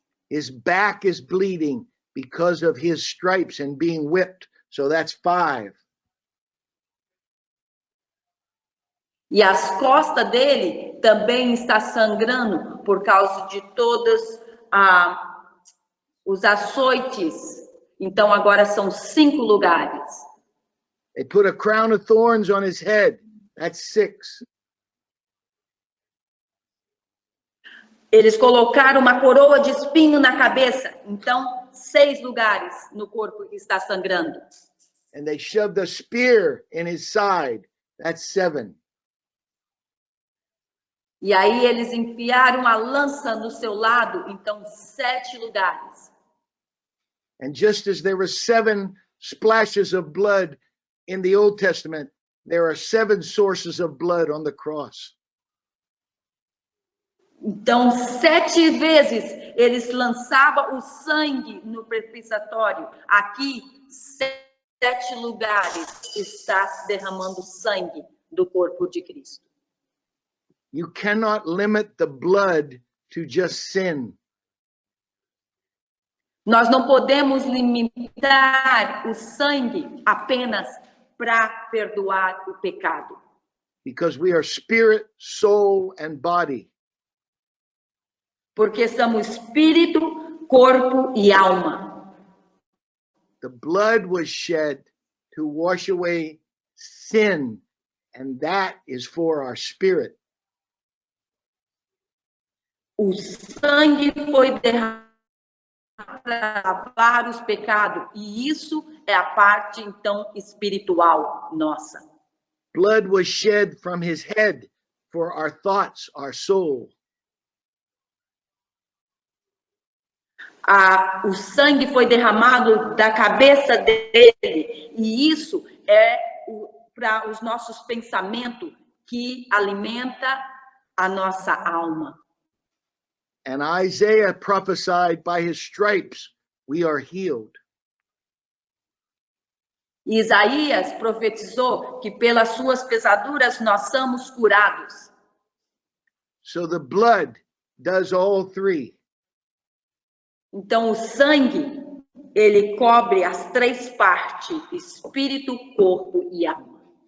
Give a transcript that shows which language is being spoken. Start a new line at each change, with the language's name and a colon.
English: His back is bleeding because of his stripes and being whipped. So that's 5.
Portuguese: E as costas dele também está sangrando por causa de todos os açoites. Então agora são 5 lugares.
English: They put a crown of thorns on his head. That's 6.
Portuguese: Eles colocaram uma coroa de espinho na cabeça. Então 6 lugares no corpo que está sangrando.
English: And they shoved a spear in his side. That's 7.
Portuguese: E aí eles enfiaram a lança no seu lado, então 7 lugares.
English: And just as there were 7 splashes of blood in the Old Testament, there are 7 sources of blood on the cross.
Portuguese: Então, 7 vezes eles lançavam o sangue no propiciatório. Aqui, 7 lugares está se derramando sangue do corpo de Cristo.
English: You cannot limit the blood to just sin.
Portuguese: Nós não podemos limitar o sangue apenas para perdoar o pecado.
English: Because we are spirit, soul, and body.
Portuguese: Porque somos espírito, corpo e alma.
English: The blood was shed to wash away sin, and that is for our spirit.
Portuguese: O sangue foi derramado para lavar os pecados, e isso é a parte, então, espiritual nossa.
English: Blood was shed from his head for our thoughts, our soul.
Portuguese: O sangue foi derramado da cabeça dele, e isso é para os nossos pensamentos, que alimenta a nossa alma.
English: And Isaiah prophesied, by his stripes we are healed.
Portuguese: Isaías profetizou que pelas suas pesaduras nós somos curados.
English: So the blood does all 3.
Portuguese: Então, o sangue, ele cobre as 3 partes, espírito, corpo e alma.